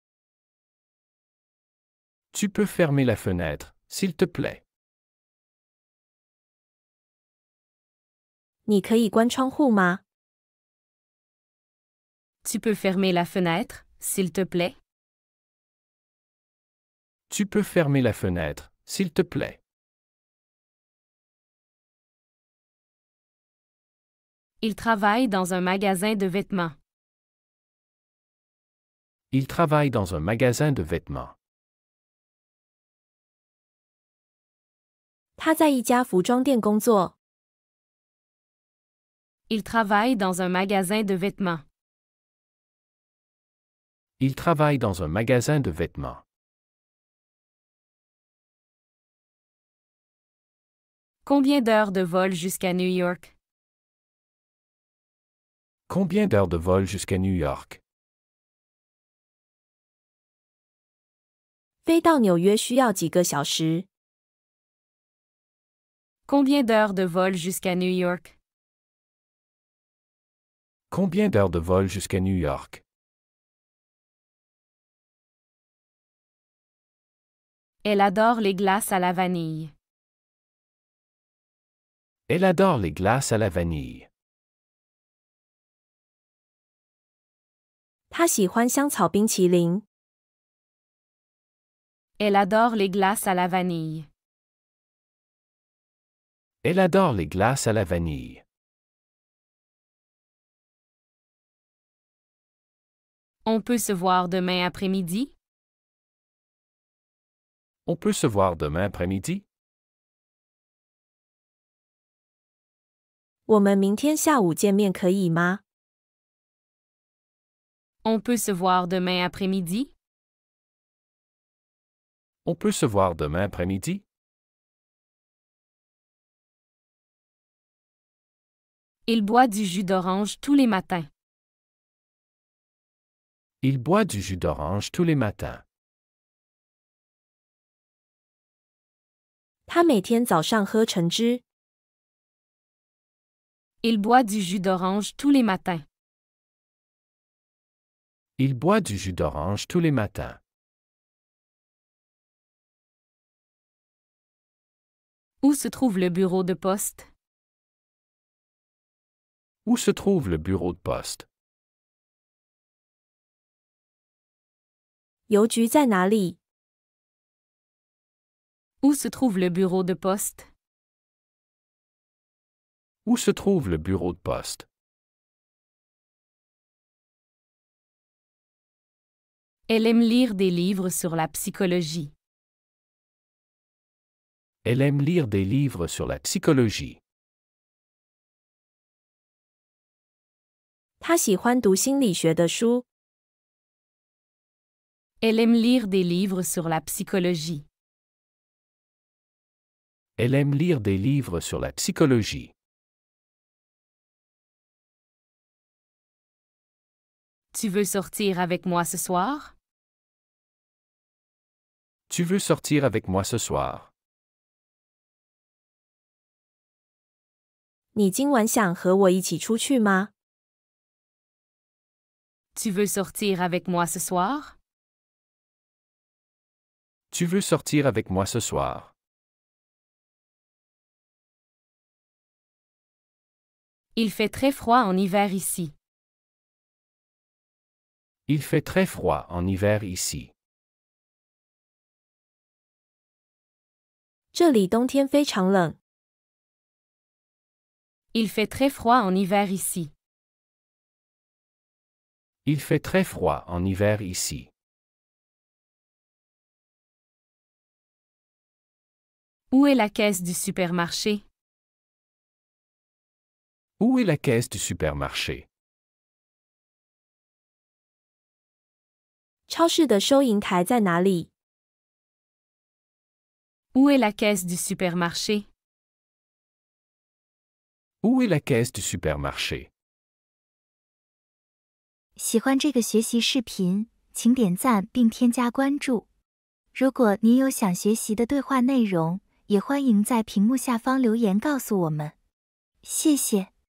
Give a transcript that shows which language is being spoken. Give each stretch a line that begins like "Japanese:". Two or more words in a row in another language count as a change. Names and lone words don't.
French: Tu peux fermer la fenêtre, s'il te plaît.
Chinese: 你可以关窗户吗？
French: Tu peux fermer la fenêtre, s'il te plaît? Tu peux fermer la fenêtre, s'il te plaît. Il travaille dans un magasin de vêtements. Il travaille dans un magasin de vêtements.
Chinese: 他在一家服装店工作。
French: Il travaille dans un magasin de vêtements. Il travaille dans un magasin de vêtements. Combien d'heures de vol jusqu'à New York? Combien d'heures de vol jusqu'à New York?
Chinese: 飞到纽约需要几个小时？
French: Combien d'heures de vol jusqu'à New York? Combien d'heures de vol jusqu'à New York? Elle adore les glaces à la vanille. Elle adore les glaces à la vanille.
Chinese: 他喜欢香草冰淇淋。
French: Elle adore les glaces à la vanille. Elle adore les glaces à la vanille. On peut se voir demain après-midi? On peut se voir demain après-midi?
Chinese: 我们明天下午见面可以吗？
French: On peut se voir demain après-midi? On peut se voir demain après-midi? Il boit du jus d'orange tous les matins. Il boit du jus d'orange tous les matins.
Chinese: 他每天早上喝橙汁。
French: Il boit du jus d'orange tous les matins. Il boit du jus d'orange tous les matins. Où se trouve le bureau de poste? Où se trouve le bureau de poste?
Chinese: 邮局在哪里？
French: Où se trouve le bureau de poste? Où se trouve le bureau de poste? Elle aime lire des livres sur la psychologie. Elle aime lire des livres sur la psychologie.
Chinese: 他喜欢读心理学的书。
French: Elle aime lire des livres sur la psychologie. Elle aime lire des livres sur la psychologie. Tu veux sortir avec moi ce soir? Tu veux sortir avec moi ce soir?
Chinese: 你今晚想和我一起出去吗？
French: Tu veux sortir avec moi ce soir? Tu veux sortir avec moi ce soir? Il fait très froid en hiver ici. Il fait très froid en hiver ici.
Chinese: 这里冬天非常冷。
French: Il fait très froid en hiver ici. Il fait très froid en hiver ici. Où est la caisse du supermarché? Où est la caisse du supermarché?
Chinese: 超市的收银台在哪里？
French: Où est la caisse du supermarché? Où est la caisse du supermarché?
Chinese: 喜欢这个学习视频，请点赞并添加关注。如果您有想学习的对话内容，也欢迎在屏幕下方留言告诉我们。谢谢。